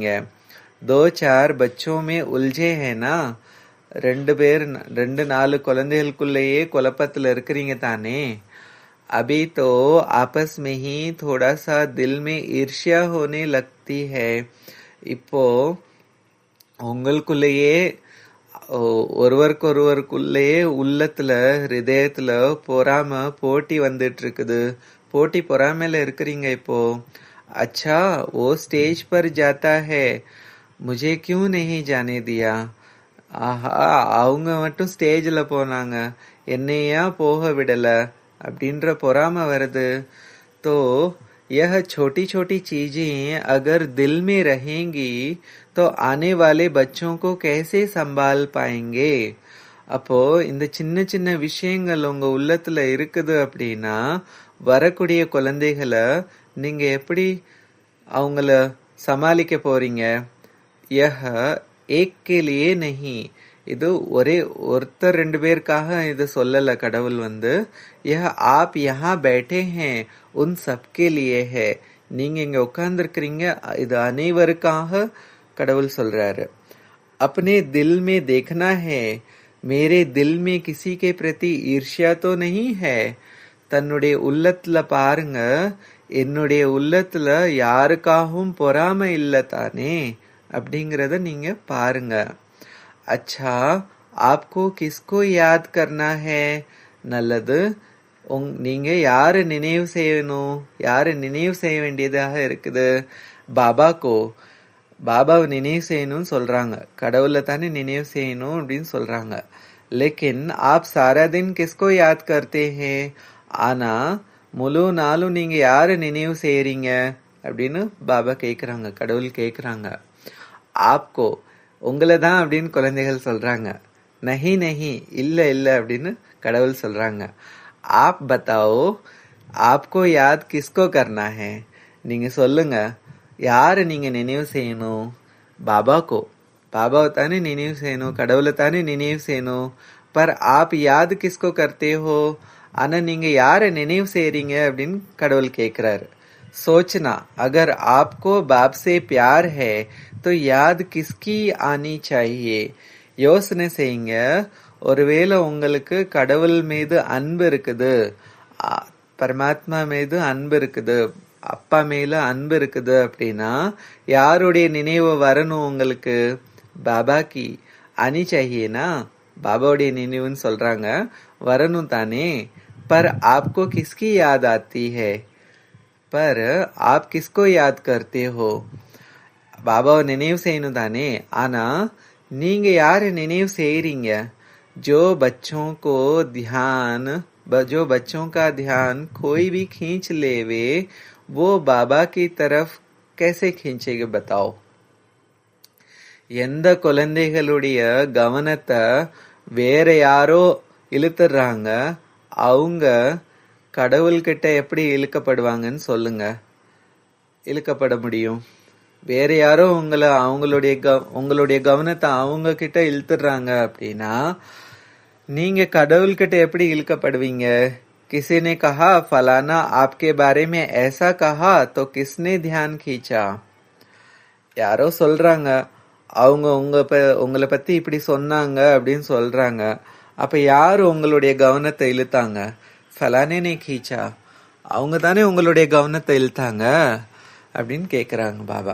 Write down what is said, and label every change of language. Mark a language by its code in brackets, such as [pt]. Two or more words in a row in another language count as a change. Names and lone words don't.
[hi] 2-4 बच्चों में उलझे है ना. [ta] 2-4 குழந்தைகளுக்குள்ளேயே குழப்பத்துல இருக்கிறீங்க தானே. [hi] अभी तो आपस में ही थोड़ा सा दिल में ईर्ष्या होने लगती है. [ta] இப்போ உங்களுக்குள்ளேயே ஒருவருக்குள்ளேயே உள்ளத்துல ஹிருதயத்துல பொறாம போட்டி வந்துட்டு இருக்குது. போட்டி பொறாமையில இருக்கிறீங்க இப்போ. [hi] अच्छा वो स्टेज पर जाता है, मुझे क्यों नहीं जाने दिया. [ta] ஆஹா, அவங்க மட்டும் ஸ்டேஜ்ல போனாங்க, என்னையா போக விடல அப்படின்ற பொறாம வருது. [hi] तो यह छोटी छोटी चीजें अगर दिल में रहेंगी तो आने वाले बच्चों को कैसे संभाल पाएंगे. [ta] அப்போ இந்த சின்ன சின்ன விஷயங்கள் உங்க உள்ளத்துல இருக்குது அப்படின்னா வரக்கூடிய குழந்தைகளை நீங்க எப்படி அவங்கள சமாளிக்க போறீங்க? [hi] यह एक के लिए नहीं. [ta] இது ஒருத்தர் 2 பேருக்காக இது சொல்லல கடவுள். [hi] यह आप यहाँ बैठे हैं उन सबके लिए है. [ta] நீங்க இங்க உட்கார்ந்துருக்கிறீங்க, இது அனைவருக்காக கடவுள் சொல்றாரு. [hi] अपने दिल में देखना है, मेरे दिल में किसी के प्रति ஈர்ஷ்யா तो नहीं है. [ta] தன்னுடைய உள்ளத்துல பாருங்க, என்னுடைய உள்ளத்துல யாருக்காகவும் பொறாமை இல்ல தானே அப்படிங்கறத நீங்க பாருங்க. [hi] अच्छा, आपको किसको याद करना है? [ta] நல்லது. நீங்க யாரு நினைவு செய்யணும்? யாரு நினைவு செய்ய வேண்டியதாக இருக்குது? பாபாக்கோ. பாபாவை நினைவு செய்யணும்னு சொல்றாங்க. கடவுளை தானே நினைவு செய்யணும் அப்படின்னு சொல்றாங்க. [hi] लेकिन आप सारा दिन किसको याद करते हैं? [ta] ஆனா முழு நாளும் நீங்க யாரு நினைவு செய்யறீங்க அப்படின்னு பாபா கேக்குறாங்க, கடவுள் கேக்குறாங்க. ஆப்கோ, உங்களை தான் அப்படின்னு குழந்தைகள் சொல்றாங்க. [hi] नहीं नहीं, [ta] இல்ல இல்ல அப்படின்னு கடவுள் சொல்றாங்க. [hi] आप बताओ, आपको याद किसको करना है? [ta] நீங்க சொல்லுங்க, யாரு நீங்க நினைவு செய்யணும்? பாபாக்கோ. பாபாவை தானே நினைவு செய்யணும், கடவுளை தானே நினைவு செய்யணும். [hi] पर आप याद किसको करते हो? [ta] ஆனா நீங்க யார நினைவு செய்யறீங்க அப்படின்னு கடவுள் கேக்குறாரு. [hi] सोचना, अगर आपको बाप से प्यार है तो याद किसकी आनी चाहिए? [ta] யோசனை செய்யுங்க, ஒருவேளை உங்களுக்கு கடவுள் மீது அன்பு இருக்குது, பரமாத்மா மீது அன்பு இருக்குது, அப்பா மேல அன்பு இருக்குது அப்படின்னா யாருடைய நினைவு வரணும் உங்களுக்கு? [hi] बाबा की आनी चाहिए ना? [ta] பாபாவுடைய நினைவுன்னு சொல்றாங்க, வரணும் தானே. [hi] पर आपको किसकी याद आती है? पर आप किसको याद करते हो? [ta] பாபாவை நினைவு செய்யணும் தானே. ஆனா நீங்க யாரு நினைவு செய்யறீங்க? [hi] जो बच्चों का ध्यान कोई भी खींच लेवे, वो बाबा की तरफ कैसे खींचेगा बताओ? [ta] எந்த குழந்தைகளுடைய கவனத்தை வேற யாரோ இழுத்துறாங்க, அவங்க கடவுள்கிட்ட எப்படி இழுக்கப்படுவாங்கன்னு சொல்லுங்க. இழுக்கப்பட முடியும்? வேற யாரோ உங்களுடைய கவனத்தை அவங்க கிட்ட இழுத்துறாங்க அப்படின்னா நீங்க கடவுள்கிட்ட எப்படி இழுக்கப்படுவீங்க? [hi] किसी ने कहा फलाना आपके बारे में ऐसा कहा तो किसने ध्यान खींचा? [ta] யாரோ சொல்றாங்க, அவங்க உங்களை பத்தி இப்படி சொன்னாங்க அப்படின்னு சொல்றாங்க. அப்ப யாரு உங்களுடைய கவனத்தை இழுத்தாங்க? [hi] फलाने ने खींचा, [ta] அவங்க தானே உங்களுடைய கவனத்தை இழுத்தாங்க அப்படின்னு கேக்குறாங்க பாபா.